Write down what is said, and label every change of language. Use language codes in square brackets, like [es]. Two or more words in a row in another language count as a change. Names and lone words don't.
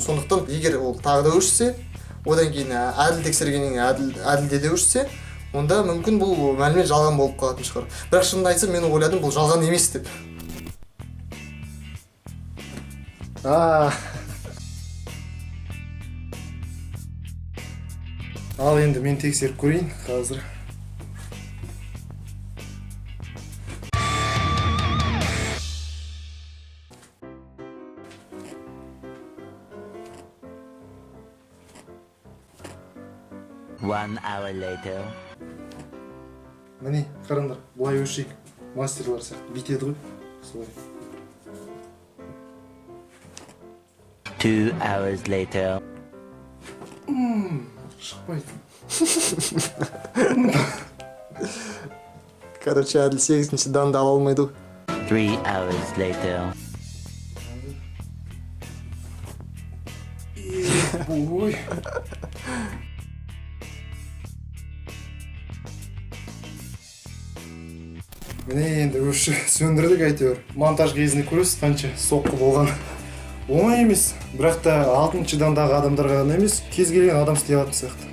[kk] Сондықтан егер ол тағы да өшсе, одан кейін әділ тексергеннен әділде де өшсе, онда мүмкін бұл мәлімет жалған болып қалатын шығар. Бірақ шынымды айтсам мен ойладым бұл жалған емес деп. Ал енді мен тексеріп көрейін қазір. [en] One hour later. [kk] Міне, қараңдар, бұлай өшейік. Мастерлар сияқты бүйтеді ғой. Солай. [en] 2 hours later. [kk] Шықпайды. Короче, әділ 8-ші данды ала алмайды. [en] 3 hours later. [kk] Ой. Міне енді өші сөндірдік әйтеуір. Монтаж кезінде көресіз қанша соққы болған. Оңай емес, бірақ та 6-ші дандағы адамдарға ғана емес, кез келген адам істей алатын сияқты.